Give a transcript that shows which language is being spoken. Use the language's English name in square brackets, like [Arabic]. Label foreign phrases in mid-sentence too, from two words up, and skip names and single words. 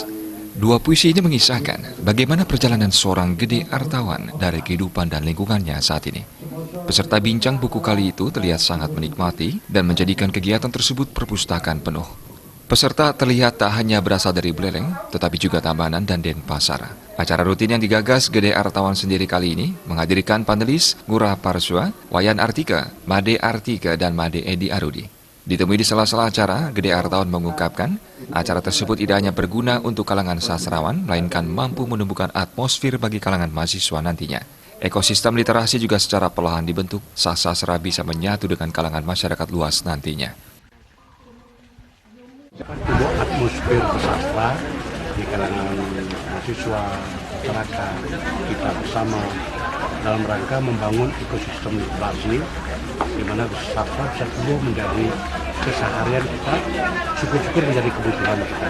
[Indonesian] Dua puisi ini mengisahkan bagaimana perjalanan seorang Gede Artawan dari kehidupan dan lingkungannya saat ini. Peserta bincang buku kali itu terlihat sangat menikmati dan menjadikan kegiatan tersebut perpustakaan penuh. Peserta terlihat tak hanya berasal dari Buleleng, tetapi juga Tabanan dan Denpasar. Acara rutin yang digagas Gede Artawan sendiri kali ini menghadirkan panelis Ngurah Parsua, Wayan Artika, Made Artika, dan Made Edi Arudi. Ditemui di sela-sela acara, Gede Artawan mengungkapkan acara tersebut tidak hanya berguna untuk kalangan sastrawan, melainkan mampu menumbuhkan atmosfer bagi kalangan mahasiswa nantinya. Ekosistem literasi juga secara perlahan dibentuk, sastra bisa menyatu dengan kalangan masyarakat luas nantinya. Untuk atmosfer bersastra di kalangan mahasiswa, masyarakat, kita bersama dalam rangka membangun ekosistem literasi di mana sastra bisa tumbuh menjadi keseharian kita, syukur-syukur menjadi kebutuhan kita.